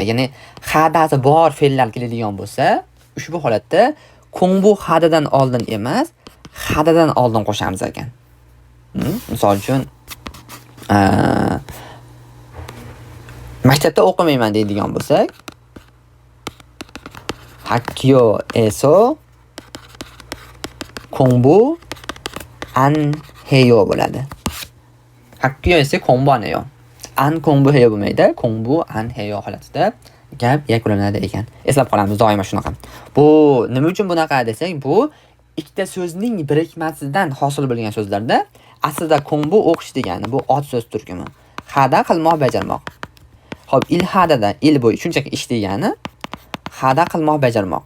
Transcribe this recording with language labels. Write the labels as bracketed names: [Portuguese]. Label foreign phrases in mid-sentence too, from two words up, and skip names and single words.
[Uzbek] Ya'ni hadasi bor fe'llar keladigan bo'lsa, ushbu holatda kongbu hadadan oldin emas, hadadan oldin qo'shamiz ekan. Misol uchun maktabda o'qimayman deydigan bo'lsak, [Korean] 학교에서 공부 안 해요 bo'ladi. 학교에서 공부 안 해요. 안 공부해요 bo'lmaydi, 공부 안 해요 [Uzbek] holatida gap yakunlanadi ekan. Eslab qolamiz doimo shunaqa. Bu nima uchun bunaqa desak, bu ikkita so'zning birikmasidan hosil bo'lgan so'zlarda aslida kongbu o'qish degani bu ot so'z turkumi. Hada qilmoq, bajarmoq. Xo'p, ilhadada il bu shunchaki ish degani, hada qilmoq, bajarmoq.